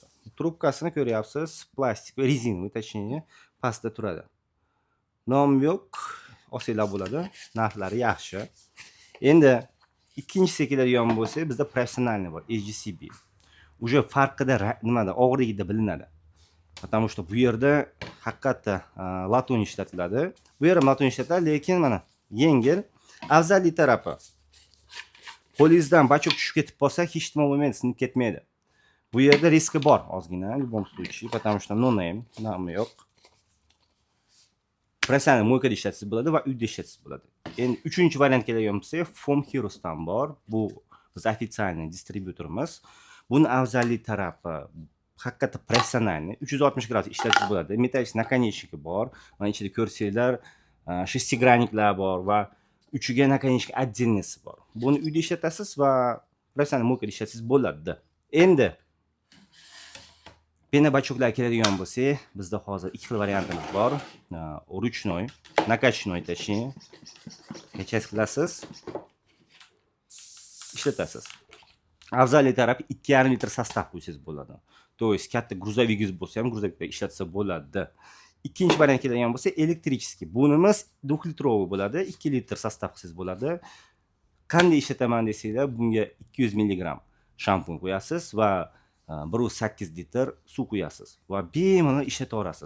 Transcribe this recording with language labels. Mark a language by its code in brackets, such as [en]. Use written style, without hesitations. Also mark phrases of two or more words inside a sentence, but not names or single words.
[uz] Trubkasini ko'ryapsiz, plastik va rezinoviy, точнее, pastda turadi. Nom yo'q, olsanglar bo'ladi. Narxlari yaxshi. Endi ikkinchisi keladigan bo'lsa, bizda professionalniy bor, SGCB. [ru] Уже [uz] farqida nimada, og'irligida bilinadi. [ru] Потому что [uz] bu yerda haqiqatda latun ishlatiladi. Bu yerda latun ishlatiladi, lekin mana yengil. Afzallik tarafi qo'lingizdan bachok tushib ketib qolsa, hech nima bo'lmaydi, sinib ketmaydi. Bu yerda riski bor ozgina, [ru] в любом случае, потому что [en] no name, [uz] nomi yo'q. Professional moykada ishlatsangiz bo'ladi va uyda ishlatsangiz bo'ladi. Endi uchinchi variant keladigan bo'lsa, Foam Heroes'dan bor. Bu biz ofitsialniy distribyutorimiz. Buni afzallik tarafi haqiqatda professionalniy 360 gradus ishlatsangiz bo'ladi. [ru] Metallический наконечники [uz] bor. Mana ichida ko'rsanglar, шестигранниклар bor va uchiga [ru] наконечник отдельныйsi [uz] bor. Buni uyda ishlatasiz va professional moykada ishlatsangiz bo'ladi. Endi pena-bachoklar keladigan bo'lsa, bizda hozir 2 xil variantimiz bor. [ru] Ручной, накачной, точнее. [uz] Kachas qilasiz, ishlatasiz. Afzallik tarafi 2,5 litr sostav qo'ysangiz bo'ladi. [ru] То есть [uz] katta gruzovigingiz bo'lsa ham gruzovikda ishlatsa bo'ladi. Ikkinchi variant keladigan bo'lsa, elektrichеский. Bunimiz 2 litrovый bo'ladi, 2 litr sostav qilsangiz bo'ladi. Qanday ishlataman desanglar, bunga 200 mg shampun qo'yasiz va 1,8 litr suv qo'yasiz va bemalol ishlataverasiz.